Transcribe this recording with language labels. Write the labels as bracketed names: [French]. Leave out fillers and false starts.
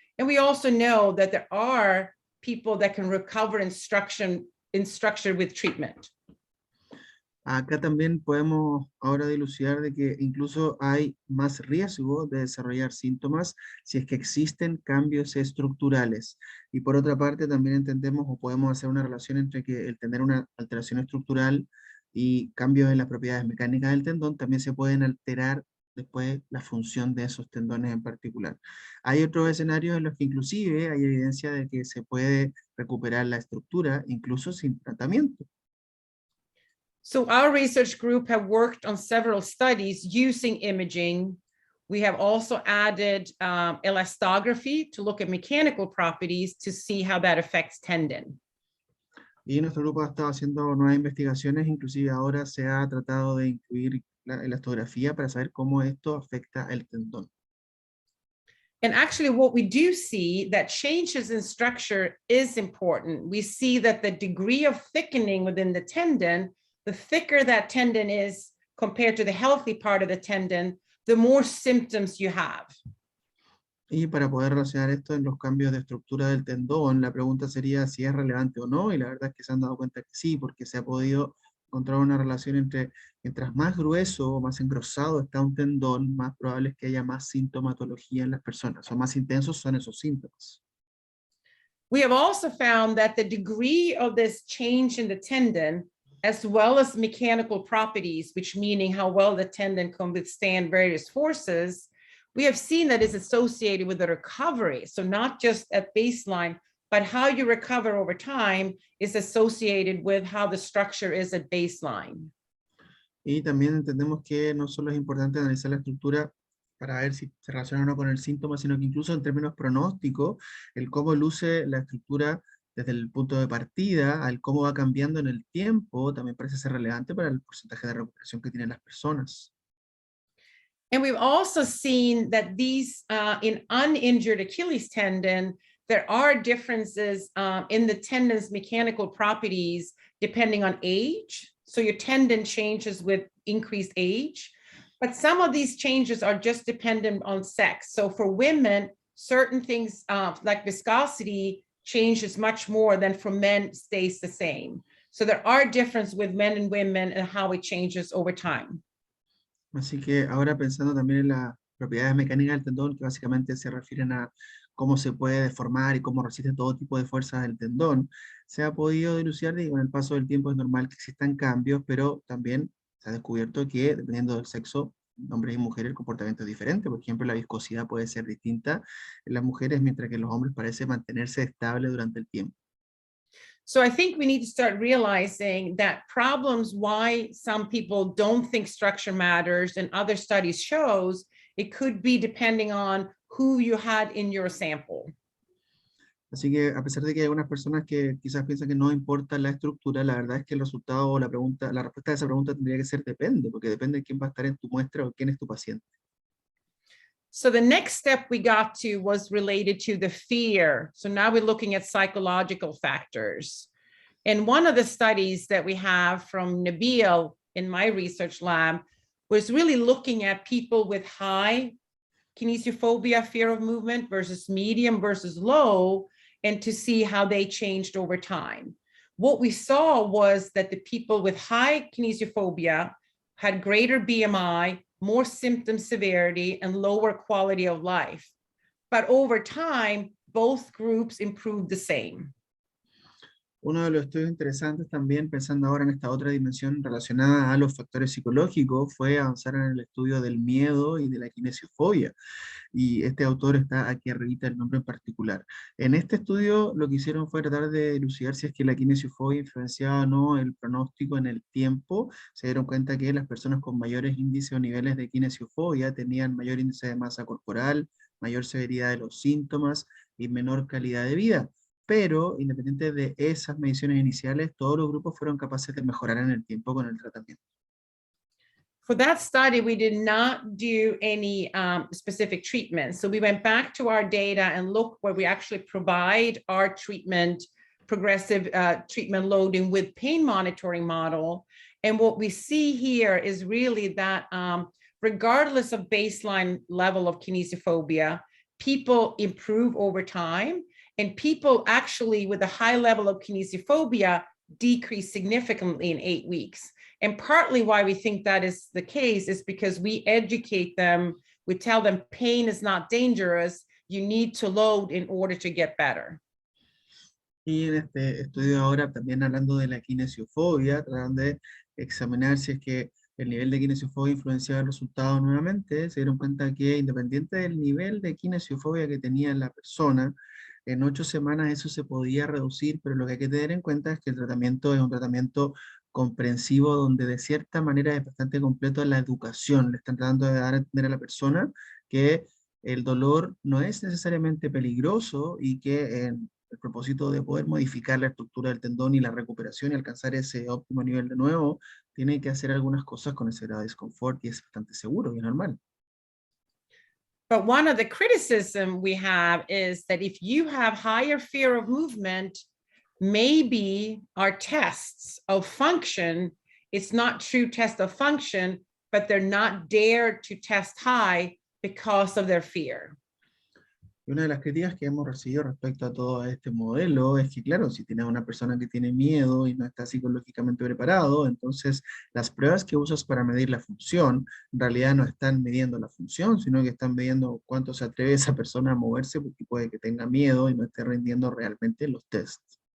[English] And we also know that there are people that can recover in structure with treatment. [Spanish] Acá también podemos ahora dilucidar de que incluso hay más riesgo de desarrollar síntomas si es que existen cambios estructurales. Y por otra parte también entendemos o podemos hacer una relación entre que el tener una alteración estructural y cambios en las propiedades mecánicas del tendón también se pueden alterar después la función de esos tendones en particular. Hay otros escenarios en los que inclusive hay evidencia de que se puede recuperar la estructura incluso sin tratamiento. [English] So our research group have worked on several studies using imaging. We have also added elastography to look at mechanical properties to see how that affects tendon. [Spanish] Y nuestro grupo ha estado haciendo nuevas investigaciones, inclusive ahora se ha tratado de incluir la elastografía para saber cómo esto afecta el tendón. [English] And actually what we do see that changes in structure is important. We see that the degree of thickening within the tendon, the thicker that tendon is compared to the healthy part of the tendon, the more symptoms you have. [Spanish] Y para poder relacionar esto en los cambios de estructura del tendón, la pregunta sería si es relevante o no, y la verdad es que se han dado cuenta que sí, porque se ha podido encontrar una relación entre, mientras más grueso o más engrosado está un tendón, más probable es que haya más sintomatología en las personas, o más intensos son esos síntomas. [English] We have also found that the degree of this change in the tendon, as well as mechanical properties, which meaning how well the tendon can withstand various forces, we have seen that is associated with the recovery. So not just at baseline, but how you recover over time is associated with how the structure is at baseline. [Spanish] Y también entendemos que no solo es importante analizar la estructura para ver si se relaciona o no con el síntoma, sino que incluso en términos pronósticos, el cómo luce la estructura desde el punto de partida, al cómo va cambiando en el tiempo, también parece ser relevante para el porcentaje de recuperación que tienen las personas. [English] And we've also seen that these in uninjured Achilles tendon, there are differences in the tendon's mechanical properties depending on age. So your tendon changes with increased age, but some of these changes are just dependent on sex. So for women, certain things like viscosity changes much more than for men stays the same. So there are differences with men and women and how it changes over time. [Spanish] Así que ahora pensando también en las propiedades mecánicas del tendón, que básicamente se refieren a cómo se puede deformar y cómo resiste todo tipo de fuerzas del tendón, se ha podido dilucidar y con el paso del tiempo es normal que existan cambios, pero también se ha descubierto que dependiendo del sexo, hombres y mujeres, el comportamiento es diferente. Por ejemplo, la viscosidad puede ser distinta en las mujeres, mientras que en los hombres parece mantenerse estable durante el tiempo. [English] So I think we need to start realizing that problems why some people don't think structure matters and other studies shows it could be depending on who you had in your sample. [Spanish] Así que a pesar de que hay algunas personas que quizás piensan que no importa la estructura, la verdad es que el resultado o la respuesta a esa pregunta tendría que ser depende, porque depende de quién va a estar en tu muestra o quién es tu paciente. [English] So the next step we got to was related to the fear. So now we're looking at psychological factors. And one of the studies that we have from Nabil in my research lab was really looking at people with high kinesiophobia, fear of movement versus medium versus low, and to see how they changed over time. What we saw was that the people with high kinesiophobia had greater BMI, more symptom severity, and lower quality of life. But over time, both groups improved the same. [Spanish] Uno de los estudios interesantes también, pensando ahora en esta otra dimensión relacionada a los factores psicológicos, fue avanzar en el estudio del miedo y de la kinesiofobia. Y este autor está aquí arribita el nombre en particular. En este estudio lo que hicieron fue tratar de elucidar si es que la kinesiofobia influenciaba o no el pronóstico en el tiempo. Se dieron cuenta que las personas con mayores índices o niveles de kinesiofobia tenían mayor índice de masa corporal, mayor severidad de los síntomas y menor calidad de vida. Pero, independiente de esas mediciones iniciales, todos los grupos fueron capaces de mejorar en el tiempo con el tratamiento. [English] For that study, we did not do any specific treatment. So we went back to our data and looked where we actually provide our treatment, progressive treatment loading with pain monitoring model. And what we see here is really that regardless of baseline level of kinesiophobia, people improve over time. And people actually with a high level of kinesiophobia decrease significantly in 8 weeks. And partly why we think that is the case is because we educate them, we tell them pain is not dangerous, you need to load in order to get better. [Spanish] Y en este estudio ahora también hablando de la kinesiofobia, tratan de examinar si es que el nivel de kinesiofobia influenciaba el resultado nuevamente. Se dieron cuenta que independiente del nivel de kinesiofobia que tenía la persona, en 8 semanas eso se podía reducir, pero lo que hay que tener en cuenta es que el tratamiento es un tratamiento comprensivo donde de cierta manera es bastante completo la educación. Le están tratando de dar a entender a la persona que el dolor no es necesariamente peligroso y que el propósito de poder modificar la estructura del tendón y la recuperación y alcanzar ese óptimo nivel de nuevo, tiene que hacer algunas cosas con ese grado de desconfort y es bastante seguro y normal. [English] But one of the criticism we have is that if you have higher fear of movement, maybe our tests of function, it's not true test of function, but they're not dared to test high because of their fear. [Spanish] Y una de las críticas que hemos recibido respecto a todo este modelo es que, claro, si tienes una persona que tiene miedo y no está psicológicamente preparado, entonces las pruebas que usas para medir la función, en realidad no están midiendo la función, sino que están midiendo cuánto se atreve esa persona a moverse, porque puede que tenga miedo y no esté rindiendo realmente los tests.